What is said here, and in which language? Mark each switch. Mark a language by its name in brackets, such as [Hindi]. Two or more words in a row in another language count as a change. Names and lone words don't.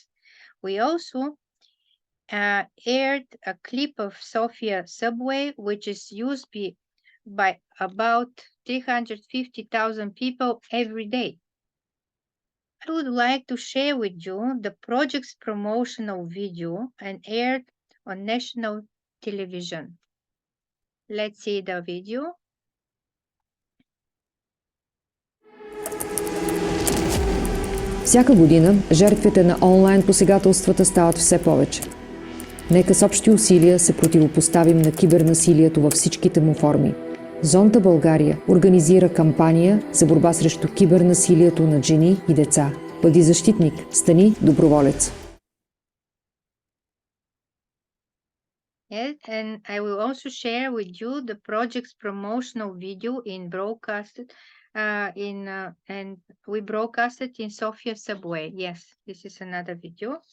[English] We also aired a clip of Sofia subway, which is used by about 350,000 people every day. I would like to share with you the project's promotional video and aired on national television. Let's see the video. [Bulgarian] Всяка година жертвите на онлайн посегателствата стават все повече. Нека с общи усилия се противопоставим на кибернасилието във всичките му форми. Зонта България организира кампания за борба срещу кибернасилието над жени и деца. Бъди защитник, стани доброволец. [English] Yes, and I will also share with you the project's promotional video and we broadcasted in Sofia subway. Yes, this is another video.